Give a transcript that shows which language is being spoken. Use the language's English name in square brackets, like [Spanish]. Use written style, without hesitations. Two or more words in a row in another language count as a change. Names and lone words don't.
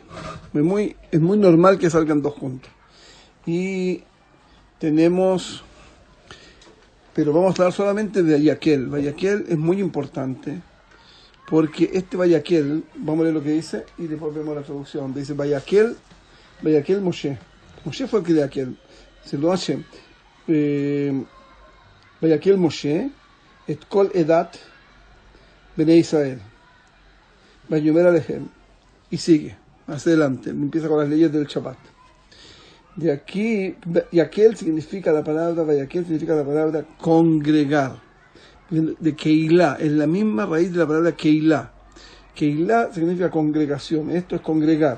[Spanish] Es muy normal que salgan dos juntos. Y tenemos, pero vamos a hablar solamente de Vayakhel. Vayakhel es muy importante, porque este Vayakhel, vamos a leer lo que dice y después vemos la traducción. Dice [Hebrew] ויקהל משה. [Spanish] Moshe fue el que de aquel. Se lo hace. [Hebrew] ויקהל משה את כל עדת בני ישראל. ויאמר אלהם. [Spanish] Y sigue, hacia adelante, empieza con las leyes del Shabbat. De aquí, Vayakhel significa la palabra congregar. De Keilah, es la misma raíz de la palabra Keilah. Keilah significa congregación, esto es congregar.